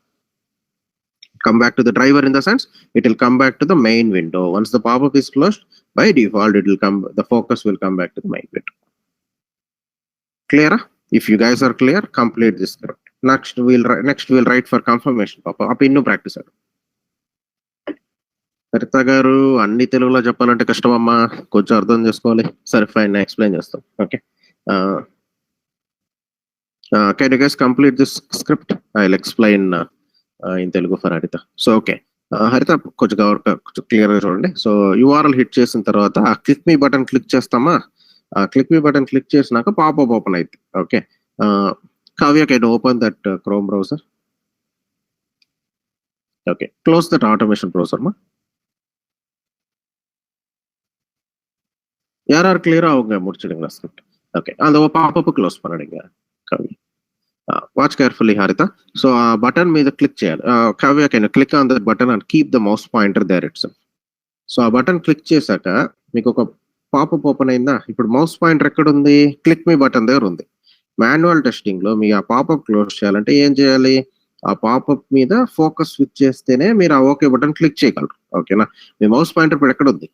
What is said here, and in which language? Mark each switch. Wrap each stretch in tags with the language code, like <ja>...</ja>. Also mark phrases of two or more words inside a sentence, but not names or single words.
<en>Come back to the driver in the sense, it will come back to the main window. Once the pop-up is closed, by default, it will come, the focus will come back to the main window. Clear? If you guys are clear, complete this script. Next we'll write for confirmation pop-up. Up innu practice.</en> <te>హరిత గారు అన్ని తెలుగులో చెప్పాలంటే కష్టమమ్మా, కొంచెం అర్థం చేసుకోవాలి. సరే ఫైన్, నేను ఎక్స్ప్లెయిన్ చేస్తాం.</te> <en>Okay, can you guys complete this script? I will explain in Telugu for Haritha.</en> <te>సో ఓకే, హరిత కొంచెం క్లియర్ గా చూడండి. సో యూఆర్ఎల్ హిట్ చేసిన తర్వాత ఆ</te> <en>click me button</en> <te>క్లిక్ చేస్తామా? ఆ</te> <en>click me button</en> <te>క్లిక్ చేసినాక పాపప్ ఓపెన్ అవుతుంది.</te> <en>Okay, Kavya can open that Chrome browser. Okay, close that automation browser ma.</en> <ta>யார் கிளியரா அவங்க முடிச்சிடுங்களா ஸ்கிரிப்ட்? ஓகே, அந்த பாப்பப் க்ளோஸ் பண்ணிடுங்க கவி.</ta> <en>Watch carefully Haritha.</en> <te>సో ఆ బటన్ మీద క్లిక్ చేయాలి.</te> <en>Kavya can click on the button and keep the mouse pointer there itself.</en> <te>సో ఆ బటన్ క్లిక్ చేశాక మీకు ఒక పాపప్ ఓపెన్ అయిందా? ఇప్పుడు</te> <en>mouse pointer</en> <te>ఎక్కడ ఉంది?</te> <en>click me button</en> <te>దగ్గర ఉంది.</te> <en>manual testing</en> <te>లో మీ ఆ పాపప్ క్లోజ్ చేయాలంటే ఏం చేయాలి? ఆ పాపప్ మీద</te> <en>focus switch</en> <te>చేస్తేనే మీరు ఆ</te> <en>OK button</en> <te>క్లిక్ చేయగలరు. ఓకేనా? మీ</te> <en>mouse pointer</en> <te>ఇప్పుడు ఎక్కడ ఉంది?</te>